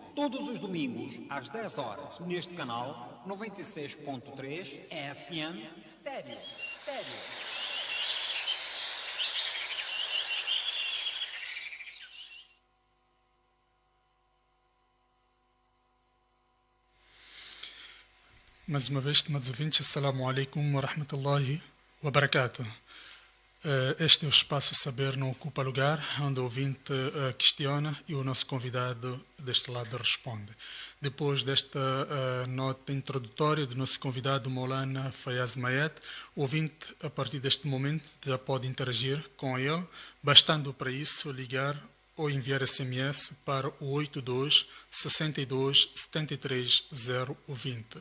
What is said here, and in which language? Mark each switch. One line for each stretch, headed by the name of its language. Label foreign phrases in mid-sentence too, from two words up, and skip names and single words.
Portuguese: Todos os domingos, às 10 horas, neste canal 96.3 FM Stereo. Mais uma vez, estimados ouvintes,
Arabic: السلام عليكم ورحمة الله وبركاته.
Portuguese: Este é o espaço Saber Não Ocupa Lugar, onde o ouvinte questiona e o nosso convidado deste lado responde. Depois desta nota introdutória do nosso convidado Maulana Fayaz Mayet, o ouvinte, a partir deste momento, já pode interagir com ele, bastando para isso ligar ou enviar SMS para o 82 62 73 020.